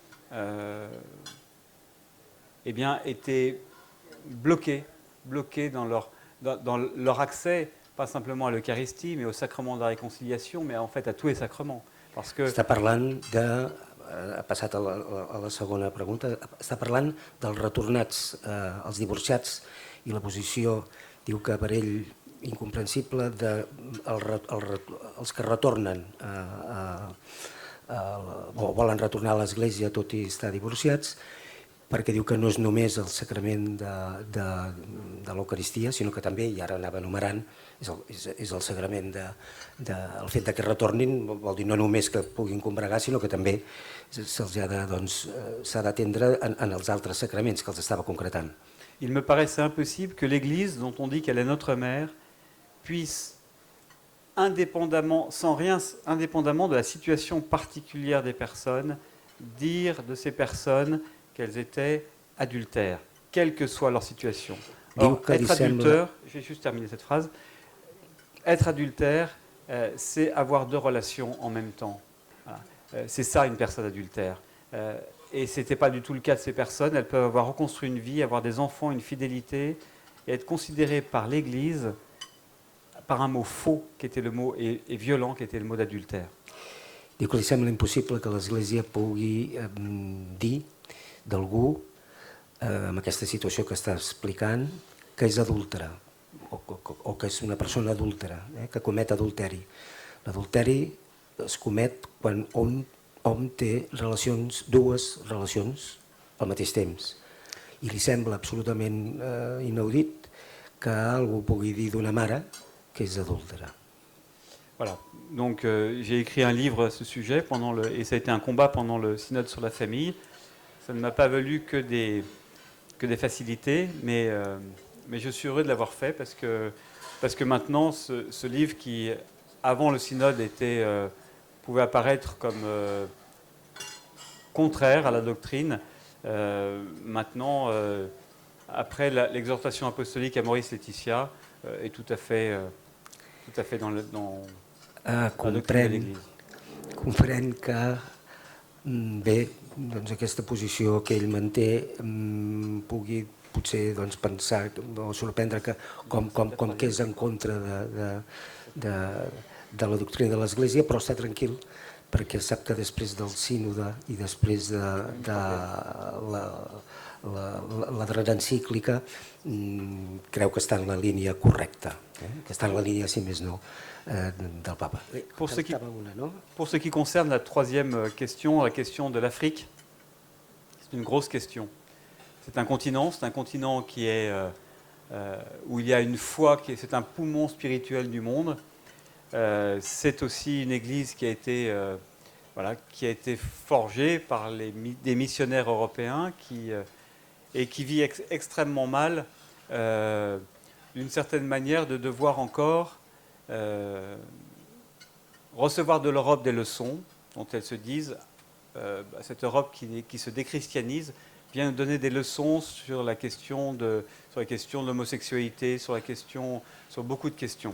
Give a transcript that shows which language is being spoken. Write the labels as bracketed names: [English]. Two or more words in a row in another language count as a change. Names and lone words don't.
[French] eh bien, étaient bloquées dans leur accès, pas simplement à l'Eucharistie, mais au sacrement de la réconciliation, mais en fait à tous les sacrements. Parce que [Catalan] Està parlant de... Ha passat a la segona pregunta. Està parlant dels retornats, els divorciats, i la posició, diu que per ell incomprensible, els que retornen o volen retornar a l'Església tot i estar divorciats, perquè diu que no és només el sacrament de l'Eucaristia, sinó que també, i ara anava enumerant, és el sagrament el fet que retornin, vol dir no només que puguin combregar, sinó que també s'ha d'atendre en els altres sacraments que els estava concretant. [French] il me paraissait impossible que l'Église, dont on dit qu'elle est notre mère, puisse, indépendamment de la situation particulière des personnes, dire de ces personnes qu'elles étaient adultères, quelle que soit leur situation. Or, être adultère, je vais juste terminer cette phrase, être adultère, c'est avoir deux relations en même temps. Voilà. C'est ça une personne adultère. Et ce n'était pas du tout le cas de ces personnes. Elles peuvent avoir reconstruit une vie, avoir des enfants, une fidélité, et être considérées par l'Église par un mot faux, qui était le mot, et violent, qui était le mot d'adultère. [Catalan] Diu que li sembla impossible que l'Església pugui dir d'algú, amb aquesta situació que està explicant, que és adúltera, o que és una persona adúltera, que comet adulteri. L'adulteri es comet quan un hom té dues relacions al mateix temps. I li sembla absolutament inaudit que algú pugui dir d'una mare que és adúltera. [French] Voilà, donc j'ai écrit un livre à ce sujet, et ça a été un combat pendant le synode sur la famille. Ça ne m'a pas valu que des facilités, mais je suis heureux de l'avoir fait parce que maintenant, ce livre qui, avant le synode, pouvait apparaître comme contraire à la doctrine, maintenant, après l'exhortation apostolique à Maurice Laetitia, est tout à fait dans la doctrine de l'Église. [Catalan] Comprèn que, bé, doncs aquesta posició que ell manté pugui potser pensar o sorprendre que com que és en contra de la doctrina de l'Església, però està tranquil perquè sap que després del sínode i després de la darrera encíclica creu que està en la línia correcta, que està en la línia, si més no, del Papa. [French] Pour ce qui concerne la troisième question, la question de l'Afrique, c'est une grosse question. C'est un continent qui est où il y a une foi, c'est un poumon spirituel du monde. C'est aussi une église qui a été forgée par des missionnaires européens et qui vit extrêmement mal, d'une certaine manière, de devoir encore recevoir de l'Europe des leçons dont elles se disent, cette Europe qui se déchristianise vient donner des leçons sur la question de l'homosexualité, sur beaucoup de questions.